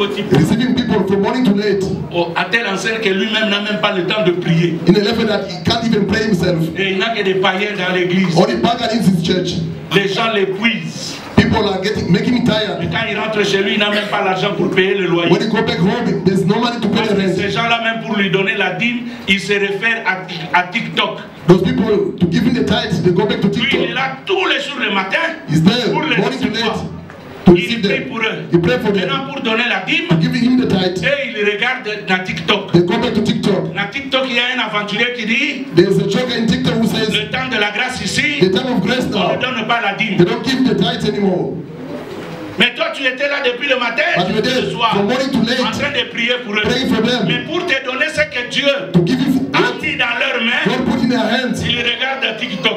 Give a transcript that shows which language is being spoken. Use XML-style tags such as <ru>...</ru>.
<en>Receiving people from morning to late.</en> <fr>À telle enseigne que lui-même n'a même pas le temps de prier.</fr> <en>In a level that he can't even pray himself.</en> <fr>Et il n'a que des païens dans l'église.</fr> <en>Only pagan in his church.</en> <fr>Les gens l'épuisent.</fr> <en>People are making me tired.</en> <fr>Mais quand il rentre chez lui, il n'a même pas l'argent pour payer le loyer.</fr> <en>When he go back home, there's no money to pay the rent.</en> <fr>Ces gens-là, même pour lui donner la dîme, ils se réfèrent à TikTok.</fr> <en>Those people, to give him the tithes, they go back to TikTok.</en> <fr>Lui, il est là tous les jours le matin.</fr> <en>He's there,</en> <fr>pour les</fr> <en>morning to late.</en> <fr>Il prie pour eux.</fr> <en>He pray for them.</en> <fr>Maintenant, pour donner la dîme,</fr> <en>giving him the tithe.</en> <fr>Et il regarde dans TikTok.</fr> <en>They go back to TikTok.</en> <fr>Dans TikTok, il y a un aventurier qui dit,</fr> <en>there's a joker in TikTok who says,</en> <fr>le temps de la grâce ici,</fr> <en>the time of grace now,</en> <fr>on ne donne pas la dîme.</fr> <en>They don't give the tithe anymore.</en> <fr>Mais toi, tu étais là depuis le matin et le soir, en train de prier pour eux. Mais pour te donner ce que Dieu a mis dans leurs mains, ils regardent TikTok.</fr>